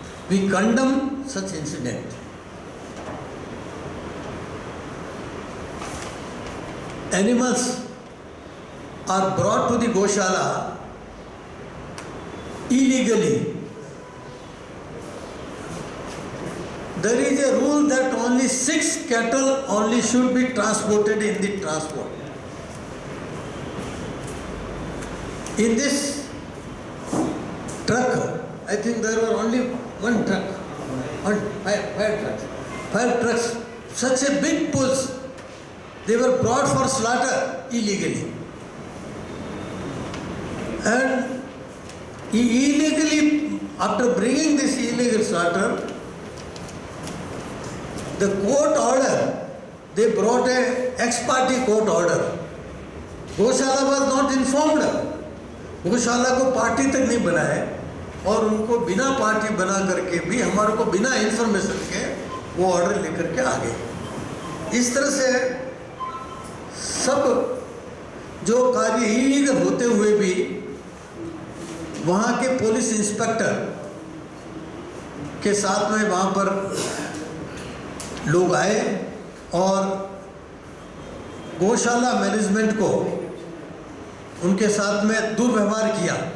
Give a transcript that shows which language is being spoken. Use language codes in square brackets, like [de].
[en] We condemn such incident. Animals are brought to the gaushala illegally. There is a rule that only 6 cattle only should be transported in the transport. In this truck, I think there were only one truck, five trucks. 5 trucks, such a big bulls, they were brought for slaughter illegally. And illegally, after bringing this illegal slaughter, the court order, they brought a ex parte court order. Gaushala was not informed. [hi] गौशाला को party तक नहीं बनाए और उनको बिना party बना करके भी हमारे को बिना इंफॉर्मेशन के वो ऑर्डर लेकर के आ गए। इस तरह से सब जो कार्य इलीगल होते हुए भी वहाँ के पुलिस इंस्पेक्टर के साथ में वहाँ पर लोग आए और गौशाला मैनेजमेंट को उनके साथ में दुर्व्यवहार किया।